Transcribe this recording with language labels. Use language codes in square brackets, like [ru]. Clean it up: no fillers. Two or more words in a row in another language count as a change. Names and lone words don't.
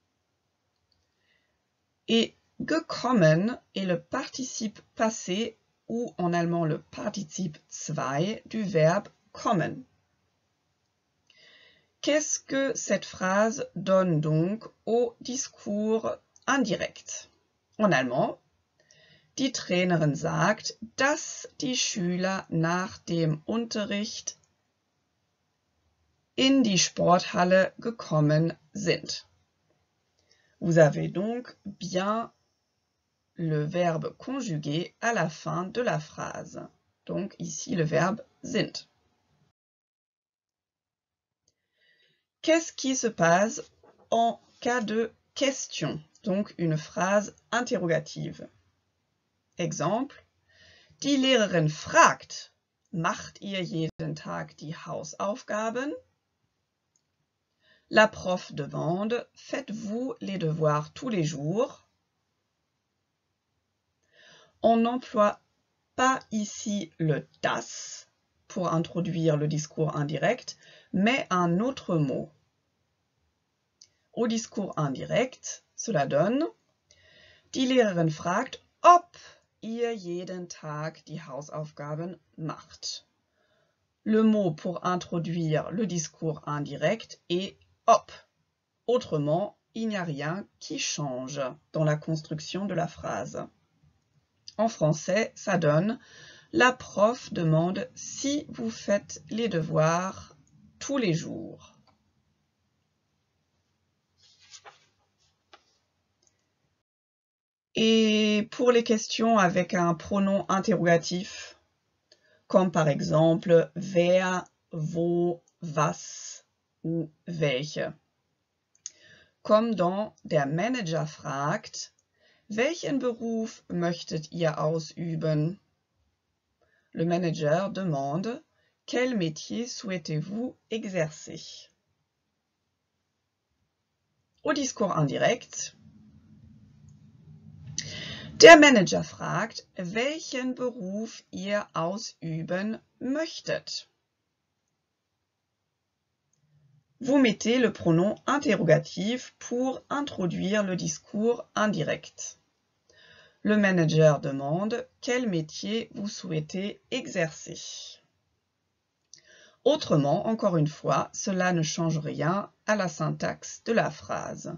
[fr] Et gekommen est le participe passé ou en allemand le participe zwei du verbe kommen. Qu'est-ce que cette phrase donne donc au discours indirect? En allemand, [de] die Trainerin sagt, dass die Schüler nach dem Unterricht in die Sporthalle gekommen sind. [fr] Vous avez donc bien le verbe conjugué à la fin de la phrase. Donc ici le verbe sind. Qu'est-ce qui se passe en cas de question? Donc une phrase interrogative. Exemple. [de] Die Lehrerin fragt, macht ihr jeden Tag die Hausaufgaben? [fr] La prof demande, faites-vous les devoirs tous les jours? On n'emploie pas ici le das pour introduire le discours indirect, mais un autre mot. Au discours indirect, cela donne [de] die Lehrerin fragt, ob ihr jeden Tag die Hausaufgaben macht. [fr] Le mot pour introduire le discours indirect est ob. Autrement, il n'y a rien qui change dans la construction de la phrase. En français, ça donne la prof demande si vous faites les devoirs tous les jours. Et pour les questions avec un pronom interrogatif, comme par exemple [de] wer, wo, was, [fr] ou welche. Comme dans [de] Der Manager fragt, welchen Beruf möchtet ihr ausüben? [fr] Le manager demande, quel métier souhaitez-vous exercer? Au discours indirekt. [de] Der Manager fragt, welchen Beruf ihr ausüben möchtet. [fr] Vous mettez le pronom interrogatif pour introduire le discours indirect. Le manager demande quel métier vous souhaitez exercer. Autrement, encore une fois, cela ne change rien à la syntaxe de la phrase.